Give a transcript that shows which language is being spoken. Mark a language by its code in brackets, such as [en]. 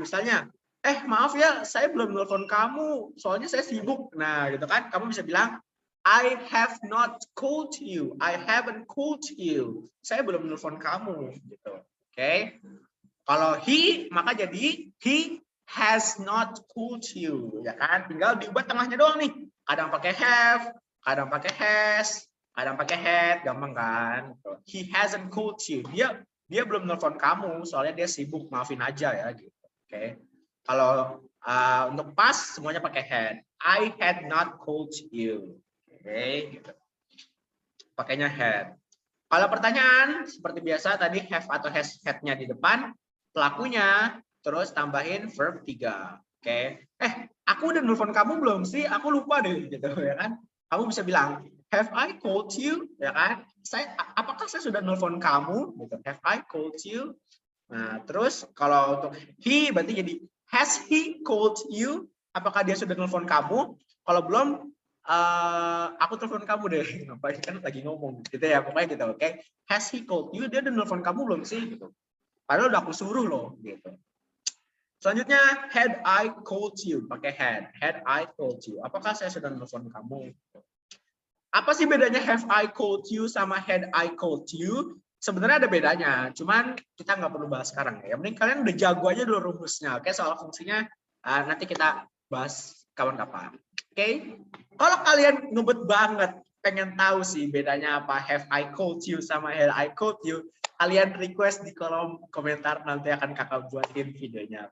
[id] Misalnya, maaf ya, saya belum nelfon kamu, soalnya saya sibuk. Nah, gitu kan? Kamu bisa bilang [en] I have not called you. I haven't called you. [id] Saya belum nelfon kamu, gitu. Oke. Kalau he, maka jadi [en] he has not called you, ya kan? [id] Tinggal diubah tengahnya doang nih. Kadang pakai have, kadang pakai has, kadang pakai had, gampang kan? [en] He hasn't called you. [id] Dia belum nelfon kamu, soalnya dia sibuk, maafin aja ya gitu. Oke. Kalau untuk past semuanya pakai had. [en] I had not called you. [id] Oke, gitu. Pakainya [en] had. [id] Kalau pertanyaan seperti biasa tadi have atau has, had-nya di depan, pelakunya terus tambahin verb 3. Oke. Aku udah nelfon kamu belum sih? Aku lupa deh gitu ya kan. Kamu bisa bilang, [en] have I called you? [id] Ya kan? Apakah saya sudah nelfon kamu? Gitu. [en] Have I called you? [id] Nah, terus kalau untuk he berarti jadi [en] has he called you? [id] Apakah dia sudah nelfon kamu? Kalau belum, aku telepon kamu deh. Ngapain kan lagi ngomong gitu ya, pokoknya gitu. Oke. [en] Has he called you? [id] Dia udah nelfon kamu belum sih? Gitu. Padahal udah aku suruh loh. Gitu. Selanjutnya, [en] had I called you? [id] Pakai [en] had. Had I called you? [id] Apakah saya sudah nelfon kamu? Apa sih bedanya [en] have I called you [id] sama [en] had I called you? [id] Sebenarnya ada bedanya, cuman kita nggak perlu bahas sekarang ya. Yang penting kalian udah jago aja dulu rumusnya. Oke, soal fungsinya nanti kita bahas kapan-kapan. Oke, kalau kalian ngebet banget pengen tahu sih bedanya apa [en] have I called you sama had I called you, [id] kalian request di kolom komentar, nanti akan kakak buatin videonya.